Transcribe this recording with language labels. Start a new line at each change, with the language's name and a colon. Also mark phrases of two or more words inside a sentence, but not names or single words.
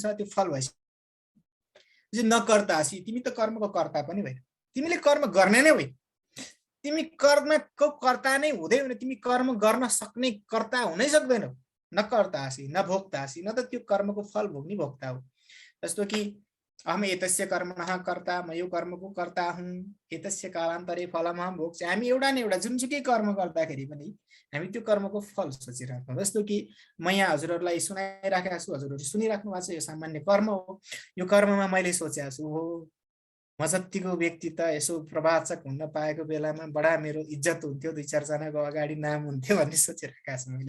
Nepali: त्यो फल भएपछि नकर्तासी, तिमी त कर्मको कर्ता पनि होइन, तिमीले कर्म गर्ने नै होइन। तिमी कर्मको कर्ता नै हुँदै होइन, तिमी कर्म गर्न सक्ने कर्ता हुनै सक्दैनौ।
Sanskrit: न कर्तासी न भोक्तासी,
Nepali: न त त्यो कर्मको फल भोग्ने भोक्ता हो। जस्तो कि
Sanskrit: अहम एतस्य कर्मणः कर्ता,
Nepali: म यो कर्मको कर्ता हुँ,
Sanskrit: एतस्य कालान्तरे फलमहं भोग्छे।
Nepali: हामी एउटा न एउटा जुनसुकै कर्म गर्दाखेरि पनि हामी त्यो कर्मको फल सोचिरहेको। जस्तो कि म यहाँ हजुरहरूलाई सुनाइराखेको छु, हजुरहरू सुनिराख्नु भएको छ, यो सामान्य कर्म हो। यो कर्ममा मैले सोचेको छु हो म जतिको व्यक्ति त यसो प्रवाचक हुन पाएको बेलामा बडा मेरो इज्जत हुन्थ्यो, 2-4 जनाको अगाडि नाम हुन्थ्यो भन्ने सोचिरहेको छु मैले।